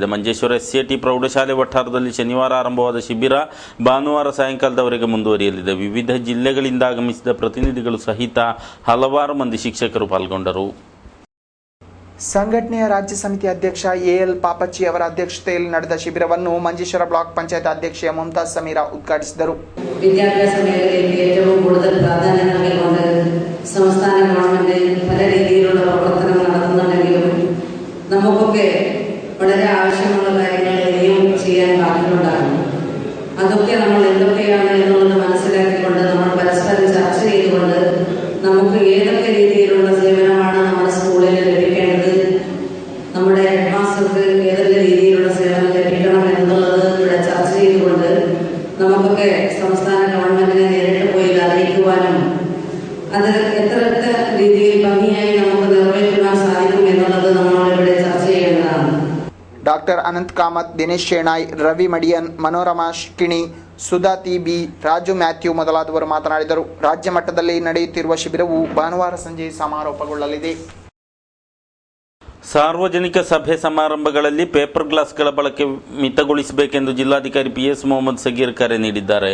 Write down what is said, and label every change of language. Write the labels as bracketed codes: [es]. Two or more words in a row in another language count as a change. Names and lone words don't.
[kn] ಮಂಜೇಶ್ವರ ಎಸ್ಸಿಟಿ ಪ್ರೌಢಶಾಲೆ ವಠಾರದಲ್ಲಿ ಶನಿವಾರ ಆರಂಭವಾದ ಶಿಬಿರ ಭಾನುವಾರ ಸಾಯಂಕಾಲದವರೆಗೆ ಮುಂದುವರಿಯಲಿದೆ. ವಿವಿಧ ಜಿಲ್ಲೆಗಳಿಂದ ಆಗಮಿಸಿದ ಪ್ರತಿನಿಧಿಗಳು ಸಹಿತ ಹಲವಾರು ಮಂದಿ ಶಿಕ್ಷಕರು ಪಾಲ್ಗೊಂಡರು. ಸಂಘಟನೆಯ ರಾಜ್ಯ ಸಮಿತಿ ಅಧ್ಯಕ್ಷ ಎಎಲ್ ಪಾಪಚ್ಚಿ ಅವರ ಅಧ್ಯಕ್ಷತೆಯಲ್ಲಿ ನಡೆದ ಶಿಬಿರವನ್ನು ಮಂಜೇಶ್ವರ ಬ್ಲಾಕ್ ಪಂಚಾಯತ್ ಅಧ್ಯಕ್ಷೆ ಮುಮ್ತಾಜ್ ಸಮೀರಾ ಉದ್ಘಾಟಿಸಿದರು. [ml] വിദ്യാഭ്യാസ മേഖലയിൽ ഏറ്റവും കൂടുതൽ പ്രാധാന്യം നൽകിക്കൊണ്ട് സംസ്ഥാന ഗവൺമെന്റ് പല രീതിയിലുള്ള പ്രവർത്തനം നടത്തുന്നുണ്ടെങ്കിലും നമുക്കൊക്കെ വളരെ ആവശ്യമുള്ള കാര്യങ്ങൾ ഇനിയും ചെയ്യാൻ ബാക്കിയുണ്ടാകും. അതൊക്കെ നമ്മൾ എന്തൊക്കെയാണ് എന്നുള്ളത് മനസ്സിലാക്കിക്കൊണ്ട് നമ്മൾ പരസ്പരം ചർച്ച ചെയ്തുകൊണ്ട് നമുക്ക് ഏതൊക്കെ രീതിയിലുള്ള സേവനമാണ് നമ്മുടെ സ്കൂളിൽ ലഭിക്കേണ്ടത്, നമ്മുടെ ഹെഡ് മാസ്റ്റർക്ക് ഏതൊക്കെ രീതിയിലുള്ള സേവനം ലഭിക്കണം എന്നുള്ളത് ഇവിടെ ചർച്ച ചെയ്തുകൊണ്ട് നമുക്കൊക്കെ സംസ്ഥാന ഗവൺമെന്റിനെ നേരിട്ട് പോയി അറിയിക്കുവാനും അത് എത്ര രീതിയിൽ ഭംഗിയായി നമുക്ക് നിർവഹിക്കുവാൻ സാധിക്കും എന്നുള്ളത് നമ്മളിവിടെ ചർച്ച ചെയ്യേണ്ടതാണ്. [kn] ಡಾಕ್ಟರ್ ಅನಂತ್ ಕಾಮತ್, ದಿನೇಶ್ ಶೇಣಾಯ್, ರವಿ ಮಡಿಯನ್, ಮನೋರಮಾ ಶಿಕಿಣಿ, ಸುಧಾತಿ ಬಿ, ರಾಜು ಮ್ಯಾಥ್ಯೂ ಮೊದಲಾದವರು ಮಾತನಾಡಿದರು. ರಾಜ್ಯ ಮಟ್ಟದಲ್ಲಿ ನಡೆಯುತ್ತಿರುವ ಶಿಬಿರವು ಭಾನುವಾರ ಸಂಜೆ ಸಮಾರೋಪಗೊಳ್ಳಲಿದೆ. ಸಾರ್ವಜನಿಕ ಸಭೆ ಸಮಾರಂಭಗಳಲ್ಲಿ ಪೇಪರ್ ಗ್ಲಾಸ್ಗಳ ಬಳಕೆ ಮಿತಗೊಳಿಸಬೇಕೆಂದು ಜಿಲ್ಲಾಧಿಕಾರಿ ಪಿಎಸ್ ಮೊಹಮ್ಮದ್ ಸಗೀರ್ ಕರೆ ನೀಡಿದ್ದಾರೆ.